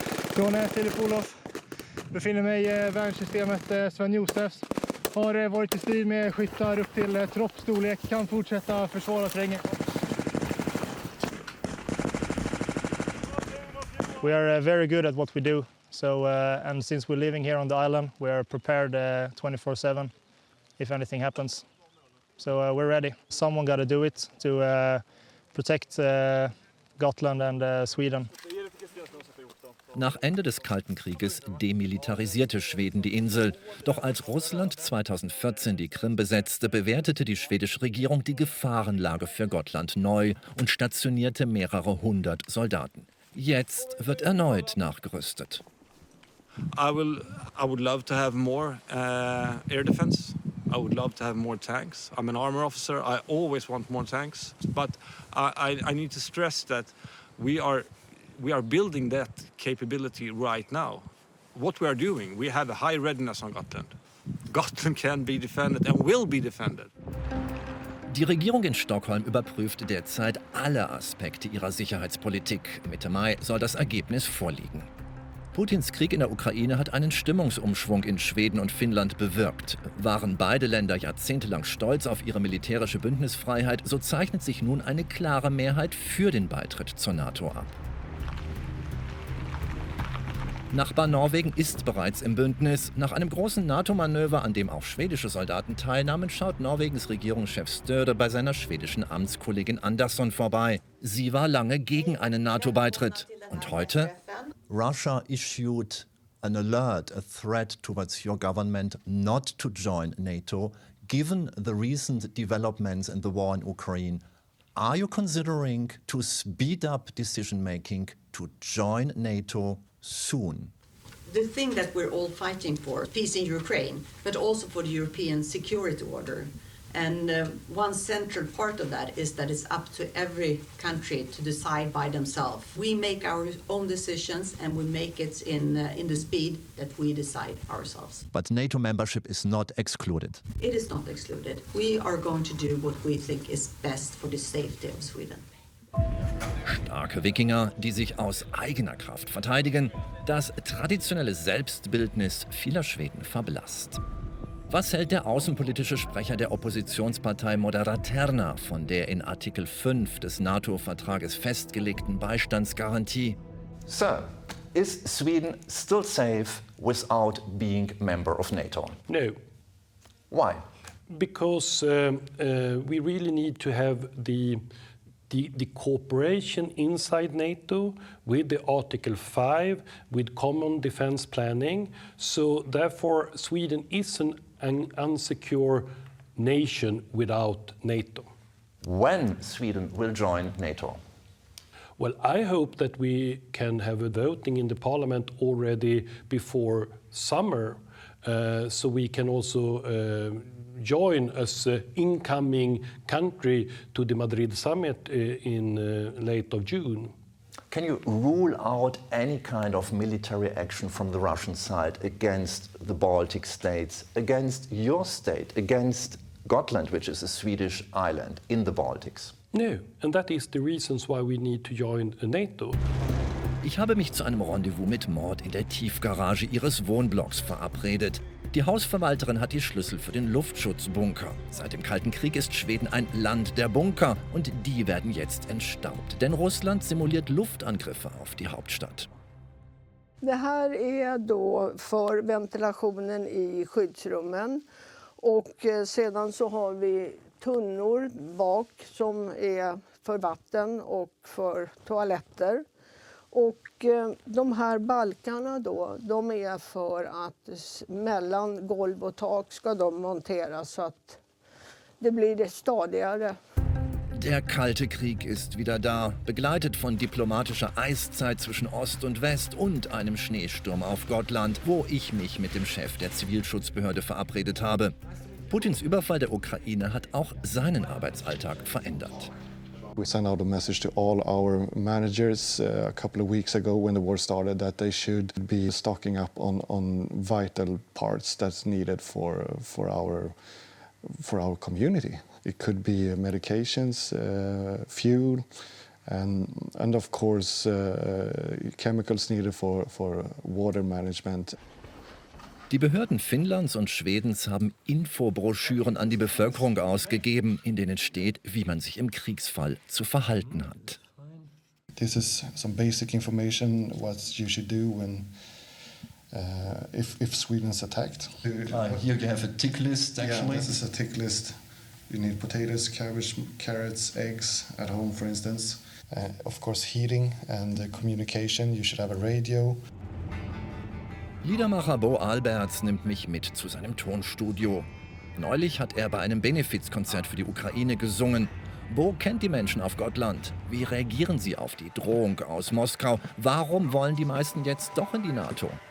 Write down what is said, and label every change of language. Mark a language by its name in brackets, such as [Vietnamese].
[Swedish] Från Filip Olof befinner mig i värnsystemet Sven Josefs. Har varit i strid med skyttar upp till troppstorlek, kan fortsätta försvara terrängen. [English] We are very good at what we do. So, and since we're living here on the island, we are prepared 24/7 if anything happens. So we're ready. Someone got to do it to protect Gotland and Sweden. [German] Nach Ende des Kalten Krieges demilitarisierte Schweden die Insel. Doch als Russland 2014 die Krim besetzte, bewertete die schwedische Regierung die Gefahrenlage für Gotland neu und stationierte mehrere 100 Soldaten. Jetzt wird erneut nachgerüstet. [English] I would love to have more air defense. I would love to have more tanks. I'm an armor officer. I always want more tanks. But I need to stress that we are building that capability right now. What we are doing, we have a high readiness on Gotland. Gotland can be defended and will be defended. [German] Die Regierung in Stockholm überprüft derzeit alle Aspekte ihrer Sicherheitspolitik. Mitte Mai soll das Ergebnis vorliegen. Putins Krieg in der Ukraine hat einen Stimmungsumschwung in Schweden und Finnland bewirkt. Waren beide Länder jahrzehntelang stolz auf ihre militärische Bündnisfreiheit, so zeichnet sich nun eine klare Mehrheit für den Beitritt zur NATO ab. Nachbar Norwegen ist bereits im Bündnis. Nach einem großen NATO-Manöver, an dem auch schwedische Soldaten teilnahmen, schaut Norwegens Regierungschef Støre bei seiner schwedischen Amtskollegin Andersson vorbei. Sie war lange gegen einen NATO-Beitritt. Und heute? [English] Russia issued an alert, a threat towards your government not to join NATO, given the recent developments in the war in Ukraine, are you considering to speed up decision-making to join NATO soon? The thing that we're all fighting for, peace in Ukraine, but also for the European security order. And one central part of that is that it's up to every country to decide by themselves. We make our own decisions and we make it in the speed that we decide ourselves. But NATO membership is not excluded. It is not excluded. We are going to do what we think is best for the safety of Sweden. [German] Starke Wikinger, die sich aus eigener Kraft verteidigen, das traditionelle Selbstbildnis vieler Schweden verblasst. Was hält der außenpolitische Sprecher der Oppositionspartei Moderaterna von der in Artikel 5 des NATO-Vertrages festgelegten Beistandsgarantie? [English] Sir, is Sweden still safe without being member of NATO? No. Why? Because we really need to have the cooperation inside NATO with the Article 5, with common defense planning. So therefore, Sweden is an unsecure nation without NATO. When Sweden will join NATO? Well, I hope that we can have a voting in the parliament already before summer, so we can also join as an incoming country to the Madrid summit in late of June. Can you rule out any kind of military action from the Russian side against the Baltic states, against your state, against Gotland, which is a Swedish island in the Baltics? No, and that is the reasons why we need to join NATO. [German] Ich habe mich zu einem Rendezvous mit Mord in der Tiefgarage ihres Wohnblocks verabredet. Die Hausverwalterin hat die Schlüssel für den Luftschutzbunker. Seit dem Kalten Krieg ist Schweden ein Land der Bunker und die werden jetzt entstaubt. Denn Russland simuliert Luftangriffe auf die Hauptstadt. [Swedish] Det här är då för ventilationen i skyddsrummen och sedan så har vi tunnor bak som är för vatten och för toaletter. Och de här balkarna då, de är för att mellan golv och tak ska de monteras så att det blir stadigare. [German] Der Kalte Krieg ist wieder da, begleitet von diplomatischer Eiszeit zwischen Ost und West und einem Schneesturm auf Gotland, wo ich mich mit dem Chef der Zivilschutzbehörde verabredet habe. Putins Überfall der Ukraine hat auch seinen Arbeitsalltag verändert. [English] We sent out a message to all our managers a couple of weeks ago when the war started that they should be stocking up on vital parts that's needed for our community. It could be medications, fuel, and of course chemicals needed for water management. [German] Die Behörden Finnlands und Schwedens haben Infobroschüren an die Bevölkerung ausgegeben, in denen steht, wie man sich im Kriegsfall zu verhalten hat. [English] This is some basic information what you should do when if Sweden is attacked. Here you have a tick list actually. Yeah, this is a tick list. You need potatoes, cabbage, carrots, eggs at home, for instance. Of course, heating and communication. You should have a radio. [German] Liedermacher Bo Alberts nimmt mich mit zu seinem Tonstudio. Neulich hat er bei einem Benefizkonzert für die Ukraine gesungen. Bo kennt die Menschen auf Gotland. Wie reagieren sie auf die Drohung aus Moskau? Warum wollen die meisten jetzt doch in die NATO?